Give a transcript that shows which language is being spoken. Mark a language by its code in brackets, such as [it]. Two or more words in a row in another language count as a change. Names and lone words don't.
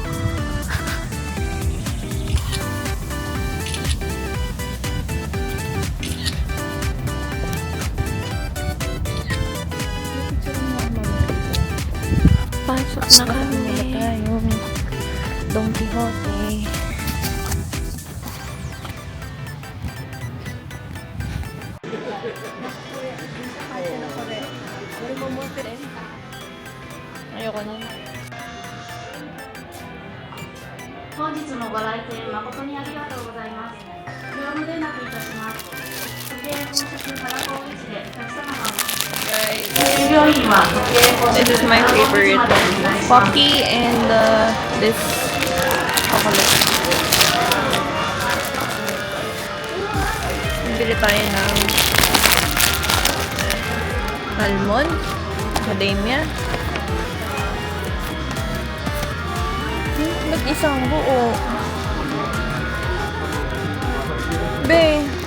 [tl] Pasok na kami. Yung Don Quixote. Ayoko na. [ja] 本日もご来店誠にありがとうございます。業務連絡いたします。時計本日から高位置でお客様が [en] This is my favorite. Pocky and this chocolate. [tl] Bili tayo ng almond, macadamia. Ba't isang buo? Be!